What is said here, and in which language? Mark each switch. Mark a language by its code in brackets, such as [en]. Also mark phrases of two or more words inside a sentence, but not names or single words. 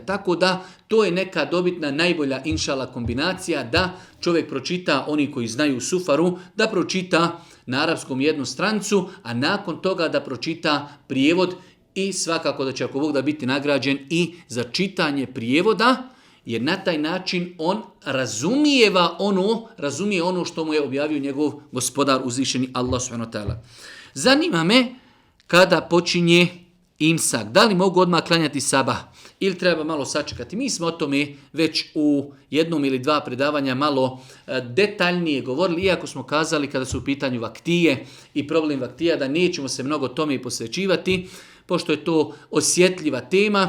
[bs] Tako da to je neka dobitna, najbolja inšala kombinacija, da čovjek pročita, oni koji znaju sufaru, da pročita na arapskom jednu stranicu, a nakon toga da pročita prijevod. I svakako da će, ako Bog da, biti nagrađen i za čitanje prijevoda, jer na taj način on razumije ono što mu je objavio njegov gospodar uzvišeni Allah [ar] سبحانه وتعالى. [bs] Zanima me kada počinje imsak. Da li mogu odmah klanjati sabah ili treba malo sačekati? Mi smo o tome već u jednom ili dva predavanja malo detaljnije govorili, iako smo kazali kada su u pitanju vaktije i problem vaktija da nećemo se mnogo tome posvećivati, pošto je to osjetljiva tema.